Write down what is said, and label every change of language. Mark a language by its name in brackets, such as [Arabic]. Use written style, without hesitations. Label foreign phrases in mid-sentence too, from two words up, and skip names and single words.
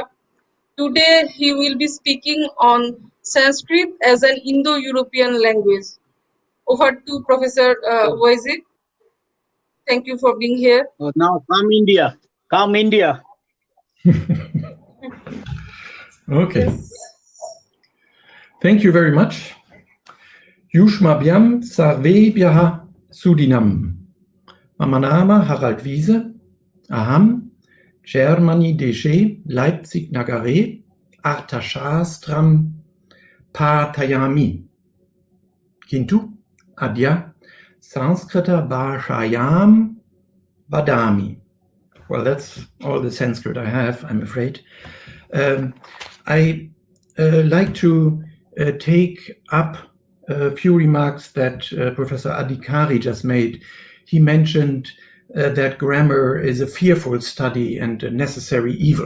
[English] Today he will be speaking on Sanskrit as an Indo-European language. Over to Professor Weise. Thank you for being here. Now come India. Come India. Okay. Yes. Thank you very much. [Sanskrit] युष्मभ्यं सर्वेभ्यः सुदिनम्. Mama nama Harald Weise. अहं Germany देशे Leipzig नगरे अर्थशास्त्रं पाठयामि. किन्तु अद्य संस्कृतभाषायां वदामि. [English] Well, that's all the Sanskrit I have, I'm afraid. I like to take up a few remarks that Professor Adhikari just made. He mentioned that grammar is a fearful study and a necessary evil.